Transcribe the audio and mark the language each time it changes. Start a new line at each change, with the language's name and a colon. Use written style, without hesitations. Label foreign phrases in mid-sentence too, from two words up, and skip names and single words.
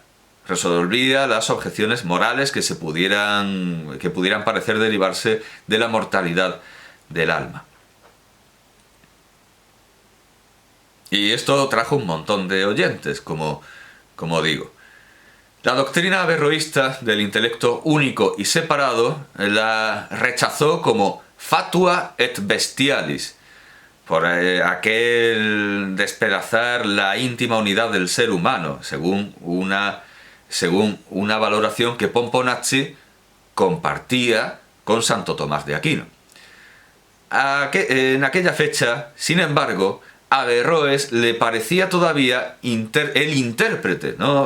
Spanish: Resolvía las objeciones morales que pudieran parecer derivarse de la mortalidad del alma. Y esto trajo un montón de oyentes, como digo. La doctrina averroísta del intelecto único y separado la rechazó como
Latin: fatua et bestialis,
Spanish: por aquel despedazar la íntima unidad del ser humano, según una valoración que Pomponazzi compartía con Santo Tomás de Aquino. En aquella fecha, sin embargo, a Averroes le parecía todavía el intérprete, ¿no?